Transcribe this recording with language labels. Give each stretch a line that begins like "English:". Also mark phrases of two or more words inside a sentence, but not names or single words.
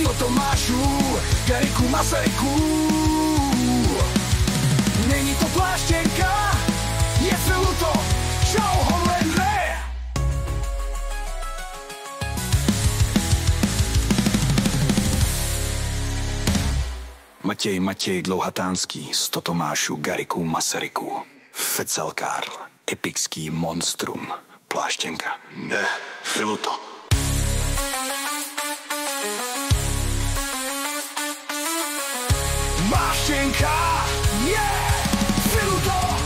Czech: 100 Tomášů, Gariku, Masaryku. Není to pláštěnka, je filuto. Čau, Homelander. Matěj, dlouhatánský. 100 Tomášů, Gariku, Masaryku. Fexel Karl, epický monstrum. Pláštěnka, Ne, filuto. Pláštěnka, filuto.